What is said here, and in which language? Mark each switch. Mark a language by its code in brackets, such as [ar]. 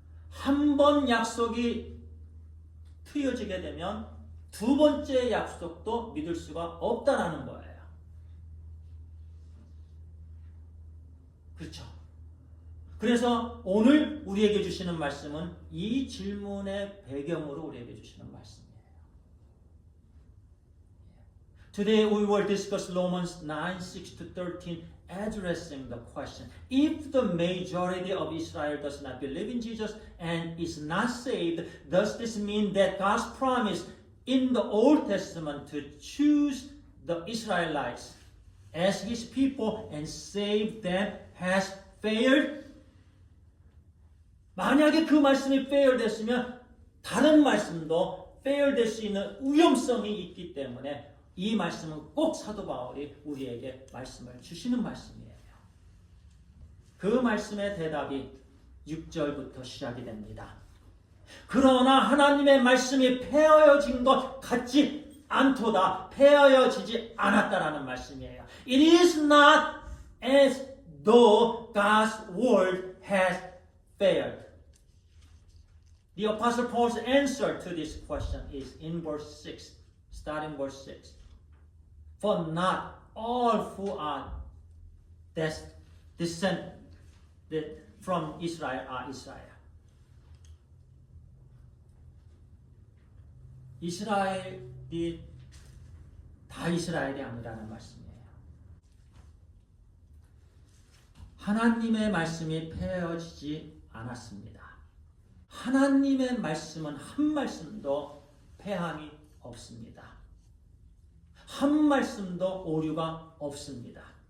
[ko] 한 번 약속이 트여지게 되면 두 번째 약속도 믿을 수가 없다라는 거예요. 그렇죠? 그래서 오늘 우리에게 주시는 말씀은 이 질문의 배경으로 우리에게 주시는 말씀이에요. [en] Today we will discuss Romans 9:6-13 addressing the question, if the majority of Israel does not believe in Jesus and is not saved, does this mean that God's promise in the Old Testament to choose the Israelites as His people and save them has failed? [ko] 만약에 그 말씀이 fail 됐으면 다른 말씀도 fail 될 수 있는 위험성이 있기 때문에 이 말씀은 꼭 사도 바울이 우리에게 말씀을 주시는 말씀이에요. 그 말씀의 대답이 6절부터 시작이 됩니다. 그러나 하나님의 말씀이 폐허여진 것 같지 않도다. 폐허여지지 않았다라는 말씀이에요. [en] It is not as though God's word has failed. The Apostle Paul's answer to this question is in verse 6, starting verse 6. For not all who are descended from Israel are Israel. [ko] 이스라엘이 다 이스라엘이 아니라는 말씀이에요. 하나님의 말씀이 폐허지지 않았습니다. 하나님의 말씀은 한 말씀도 폐함이 없습니다. 한 말씀도 오류가 없습니다.